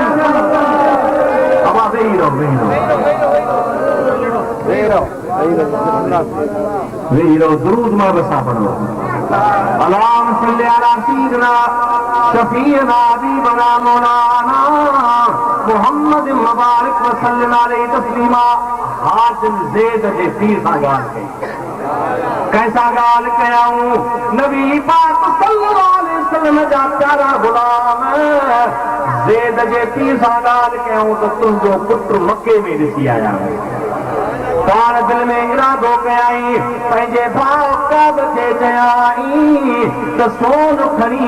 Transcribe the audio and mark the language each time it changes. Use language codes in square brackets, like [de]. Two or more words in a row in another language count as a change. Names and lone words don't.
[sd] अब वेही रहो दुरूद में बसा पढ़ो [ar] اللهم صل على سيدنا شفيعنا حبيبنا مولانا محمد مبارك وسلم عليه تسليما [sd] हाजिर ज़ैद जे पीर सां ॻाल्हि कई कैसा ॻाल्हि कयाऊं नबी पाक [ar] صلى الله عليه وسلم [sd] जा प्यारा गुलाम ज़ैद जे पीर सां ॻाल्हि कयाऊं त तुंहिंजो पुटु मके में ॾिसी आया पाण दिल में इरादो कयाई पंहिंजे भाउ काब खे चयाई त सोन खणी